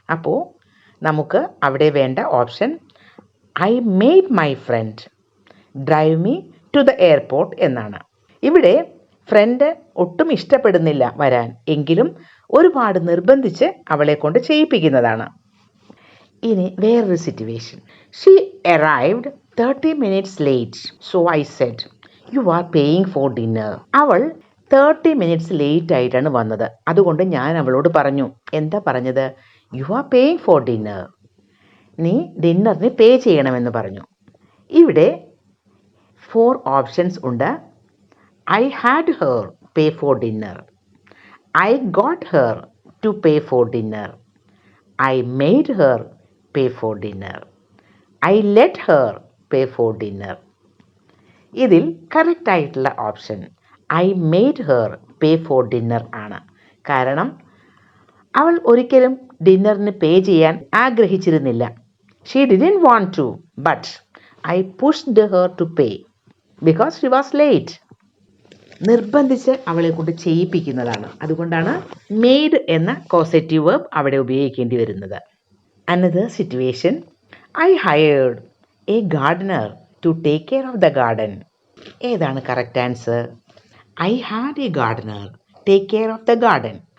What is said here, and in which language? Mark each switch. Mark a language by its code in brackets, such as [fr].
[ml] അപ്പോൾ നമുക്ക് അവിടെ വേണ്ട option [en] I made my friend drive me to the airport [ml] എന്നാണ്. ഇവിടെ ഫ്രണ്ട് ഒട്ടും ഇഷ്ടപ്പെടുന്നില്ല വരാൻ, എങ്കിലും ഒരുപാട് നിർബന്ധിച്ച് അവളെ കൊണ്ട് ചെയ്യിപ്പിക്കുന്നതാണ്. ഇനി വേറൊരു situation. [en] She arrived 30 minutes late. So I said, you are paying for dinner. [ml] അവൾ 30 minutes ലേറ്റ് ആയിട്ടാണ് വന്നത്. അതുകൊണ്ട് ഞാൻ അവളോട് പറഞ്ഞു, എന്താ പറഞ്ഞത്? [en] You are paying for dinner. [ml] നീ ഡിന്നറിന് പേ ചെയ്യണമെന്ന് പറഞ്ഞു. ഇവിടെ 4 ഓപ്ഷൻസ് ഉണ്ട്. [en] I had her pay for dinner. I got her to pay for dinner. I made her pay for dinner. I let her pay for dinner. [ml] ഇതിൽ correct ആയിട്ടുള്ള option [en] I made her pay for dinner [ml] ആണ്. കാരണം അവൾ ഒരിക്കലും ഡിന്നറിന് പേ ചെയ്യാൻ ആഗ്രഹിച്ചിരുന്നില്ല. [en] She didn't want to, but I pushed her to pay because she was late. [ml] നിർബന്ധിച്ച് അവളെ കൊണ്ട് ചെയ്യിപ്പിക്കുന്നതാണ്. അതുകൊണ്ടാണ് മെയ്ഡ് എന്ന കോസറ്റീവ് വെർബ് അവിടെ ഉപയോഗിക്കേണ്ടി വരുന്നത്. [en] Another situation, I hired a gardener to take care of the garden. [ml] ഏതാണ് correct answer? [en] I had a gardener take care of the garden.